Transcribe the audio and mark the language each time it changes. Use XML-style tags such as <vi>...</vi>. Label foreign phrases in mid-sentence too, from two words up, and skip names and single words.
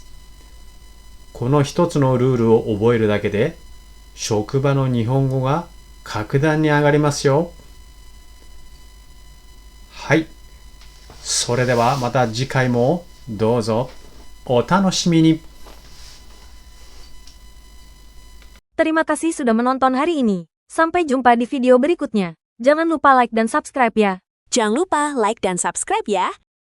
<ja>この一つのルールを覚えるだけで職場の日本語が格段に上がりますよ。それではまた次回もどうぞお楽しみに。</ja> <id>Terima kasih sudah menonton hari ini. Sampai jumpa di video berikutnya. Jangan lupa like dan subscribe ya. Jangan lupa like dan subscribe ya.</id>